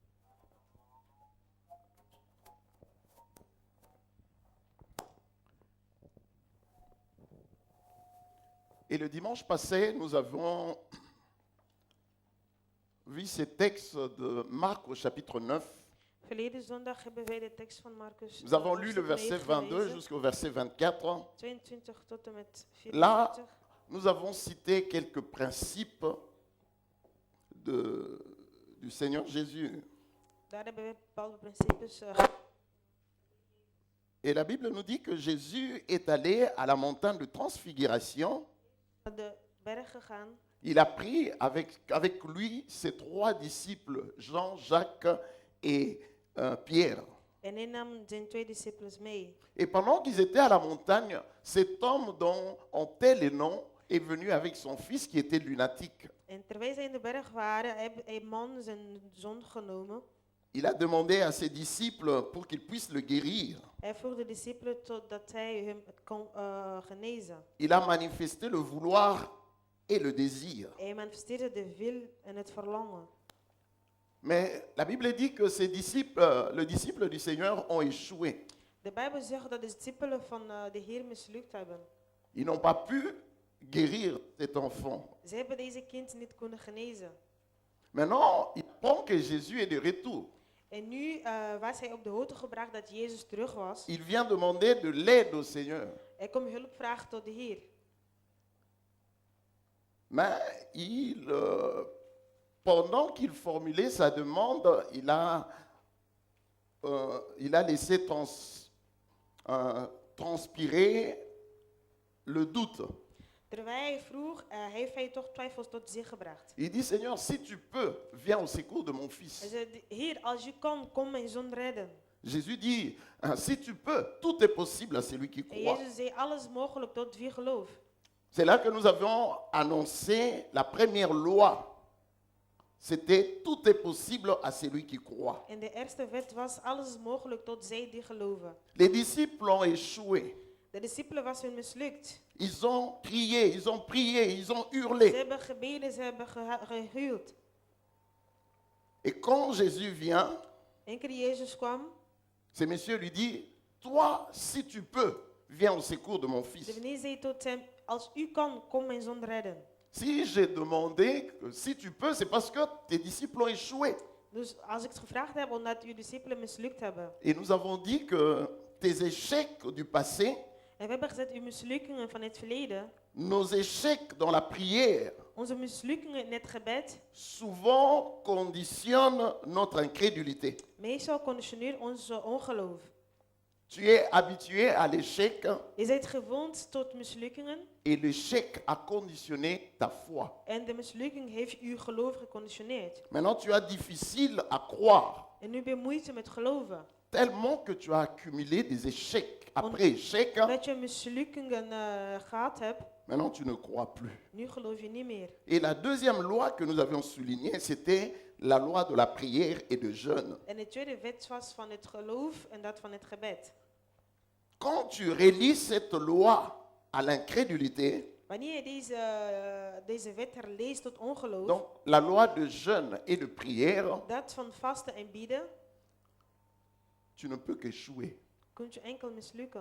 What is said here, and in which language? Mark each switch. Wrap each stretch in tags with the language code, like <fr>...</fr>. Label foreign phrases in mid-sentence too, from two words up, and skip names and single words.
<fr>Et le dimanche passé, nous avons vu ces textes de Marc au chapitre 9.</fr> <nl>Verleden zondag hebben wij de tekst van Marcus.</nl> <fr>Nous avons lu le verset 22 jusqu'au verset 24.</fr> <nl>22 tot en met 24.</nl> <fr>Là, nous avons cité quelques principes du Seigneur Jésus.</fr> <nl>Daar hebben we bepaalde principes.</nl> <fr>Et la Bible nous dit que Jésus est allé à la montagne de transfiguration.</fr> <nl>Naar de berg gegaan.</nl> <fr>Il a pris avec lui ses 3 disciples, Jean, Jacques et Pierre.</fr> <nl>En hij nam zijn 2 discipelen mee.</nl> <fr>Et pendant qu'ils étaient à la montagne, cet homme dont on tait les noms est venu avec son fils qui était lunatique.</fr> <nl>En terwijl zij in de berg waren, heeft een man zijn zoon genomen.</nl> <fr>Il a demandé à ses disciples pour qu'ils puissent le guérir.</fr> <nl>Hij vroeg de discipelen dat hij hem kon genezen.</nl> <fr>Il a manifesté le vouloir et le désir.</fr> <nl>Hij manifesteerde de wil en het verlangen.</nl> <fr>Mais la Bible dit que ses disciples, le disciple du Seigneur ont échoué.</fr> <nl>De Bijbel zegt dat de discipelen van de Heer mislukt hebben.</nl> <fr>Ils n'ont pas pu guérir cet enfant.</fr> <nl>Ze hebben deze kind niet kunnen genezen.</nl> <fr>Maintenant, il apprend que Jésus est de retour.</fr> <nl>En nu was hij op de hoogte gebracht dat Jezus terug was.</nl> <fr>Il vient demander de l'aide au Seigneur.</fr> <nl>Hij komt hulp vragen tot de Heer.</nl> <fr>Mais pendant qu'il formulait sa demande, il a laissé transpirer le doute.</fr> <nl>Terwijl hij vroeg, heeft hij toch twijfels tot zich gebracht.</nl> <fr>Il dit, Seigneur, si tu peux, viens au secours de mon</fr> <nl>Hij</nl> <fr>fils.</fr> <nl>zei, Heer, als u kan, kom mijn zoon redden.</nl> <fr>Jésus dit, si tu peux, tout est possible à celui qui</fr> <nl>En</nl> <fr>croit.</fr> <nl>Jezus zei, alles mogelijk tot wie gelooft.</nl> <fr>C'est là que nous avions annoncé la première loi. C'était tout est possible à celui qui croit.</fr> <nl>En de eerste wet was, alles is mogelijk tot zij die geloven.</nl> <fr>Les disciples ont échoué.</fr> <nl>De discipelen was hun mislukt.</nl> <fr>Ils ont crié, ils ont prié, ils ont</fr> <nl>Ze</nl> <fr>hurlé.</fr> <nl>hebben gebeden, ze hebben gehuild.</nl> <fr>Et quand Jésus vient,</fr> <nl>Eén keer Jezus kwam,</nl> <fr>ce monsieur lui dit, toi, si tu peux, viens au secours de mon</fr> <nl>de</nl> <fr>fils.</fr> <nl>meneer zei tot hem, als u kan, kom mijn zoon redden.</nl> <fr>Si j'ai demandé, si tu peux, c'est parce que tes disciples ont échoué.</fr> <nl>Dus als ik het gevraagd heb, omdat uw discipelen mislukt hebben.</nl> <fr>Et nous avons dit que tes échecs du passé,</fr> <nl>En we hebben gezegd, uw mislukkingen van het verleden,</nl> <fr>nos échecs dans la prière,</fr> <nl>onze mislukkingen in het gebed,</nl> <fr>souvent conditionnent notre incrédulité.</fr> <nl>meestal conditioneert onze ongeloof.</nl> <fr>Tu es habitué à l'échec</fr> <nl>Je bent gewond tot mislukkingen</nl> <fr>et l'échec a conditionné ta foi.</fr> <nl>en de mislukking heeft uw geloof geconditioneerd.</nl> <fr>Maintenant, tu as difficile à croire,</fr> <nl>En nu heb je moeite met geloven.</nl> <fr>tellement que tu as accumulé des échecs après échecs.</fr> <nl>Dat je mislukkingen gehad hebt,</nl> <fr>Maintenant, tu ne crois plus.</fr> <nl>nu geloof je niet meer.</nl> <fr>Et la deuxième loi que nous avions soulignée, c'était la loi de la prière et de jeûne.</fr> <nl>En de tweede wet was van het geloof en dat van het gebed.</nl> <fr>Quand tu relis cette loi à l'incrédulité,</fr> <nl>Wanneer je deze wet herleest tot ongeloof,</nl> <fr>donc la loi de jeûne et de prière,</fr> <nl>dat van vasten en bieden,</nl> <fr>tu ne peux qu'échouer.</fr> <nl>kun je enkel mislukken.</nl>